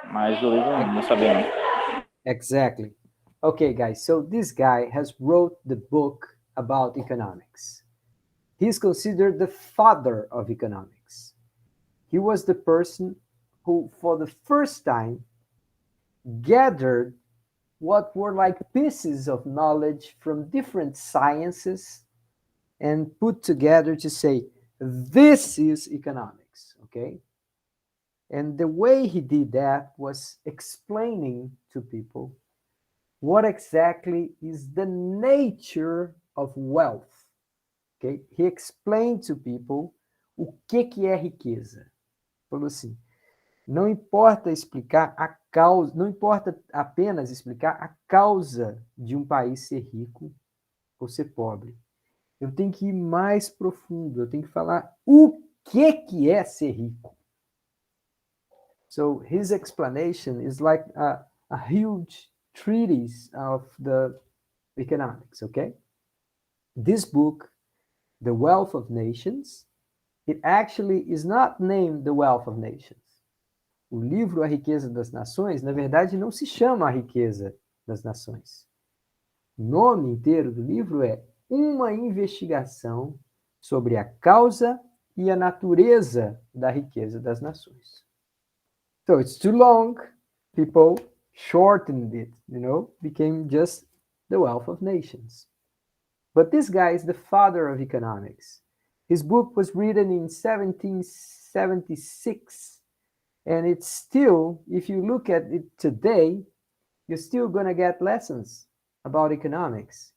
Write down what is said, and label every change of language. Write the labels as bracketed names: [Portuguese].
[Portuguese] Mas o livro eu não sabia não. [English] Exactly. Okay, guys, so this guy has wrote the book about economics. He's considered the father of economics. He was the person who, for the first time, gathered what were like pieces of knowledge from different sciences and put together to say, this is economics, okay? And the way he did that was explaining to people what exactly is the nature of wealth, okay? He explained to people [Portuguese] o que é riqueza. Falou assim, não importa explicar a causa, não importa apenas explicar a causa de um país ser rico ou ser pobre. Eu tenho que ir mais profundo, eu tenho que falar o que é ser rico. [English] So his explanation is like a huge treatise of the economics, okay? This book, The Wealth of Nations, it actually is not named The Wealth of Nations. [Portuguese] O livro A Riqueza das Nações, na verdade, não se chama A Riqueza das Nações. O nome inteiro do livro é Uma Investigação sobre a Causa e a Natureza da Riqueza das Nações. [English] So it's too long. People shortened it, became just The Wealth of Nations. But this guy is the father of economics. His book was written in 1776. And it's still, if you look at it today, you're still going to get lessons about economics.